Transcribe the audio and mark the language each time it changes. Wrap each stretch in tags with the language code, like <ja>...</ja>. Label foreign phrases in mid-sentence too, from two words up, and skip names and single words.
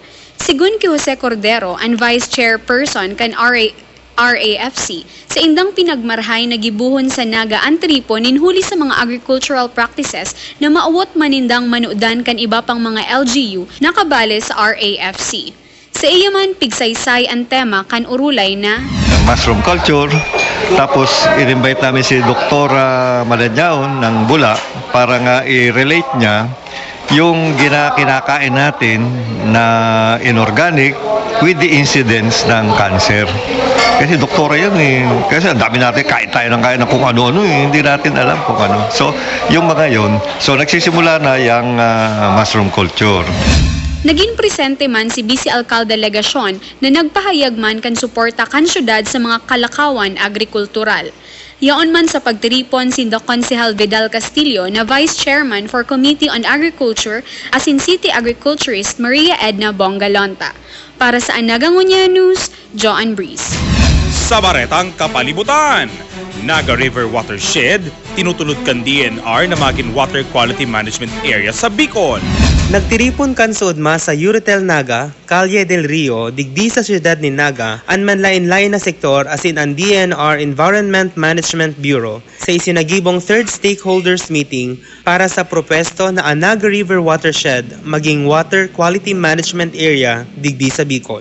<bik>Sigun ki Jose Cordero, ang Vice Chairperson kan RAFC, sa indang pinagmarhay na gibuhon sa Naga ang tripo ninhuli sa mga</bik> <en>agricultural practices</en> <bik>na maawot manindang manudan kan iba pang mga LGU na kabale sa RAFC. Sa iya man pigsaysay ang tema kan urulay na</bik> <en>mushroom culture.</en> <tl>Tapos i-invite namin si Doktora Malanyaon ng Bula para nga i-relate niya yung kinakain natin na inorganic</tl> <en>with the incidence</en> <tl>ng cancer. Kasi doktora yan eh. Kasi ang dami natin kain tayo ng kung ano-ano eh. Hindi natin alam kung ano. So, yung mga yun. So, nagsisimula na yung</tl> <en>mushroom culture.</en> <bik>Naging presente man si Vice Alcalde Legasyon na nagpahayag man kan suporta kan syudad sa mga kalakawan agrikultural. Yaon man sa pagtiripon si Konsehal Vidal Castillo na Vice Chairman for Committee on Agriculture as in City Agriculturist Maria Edna Bongalonta. Para sa Nagangunya News, Joan Breeze. Sa Baretang Kapalibutan, Naga River Watershed, tinutulod kan DNR na maging Water Quality Management Area sa Bicol. Nagtiripon kan suodma sa Euratel Naga, Calle del Rio, digdi sa siyudad ni Naga, ang manlain-lain na sektor as in ang DNR Environment Management Bureau sa isinagibong</bik> <en>third stakeholders meeting</en> <bik>para sa propesto na ang Naga River Watershed maging Water Quality Management Area digdi sa Bicol.</bik>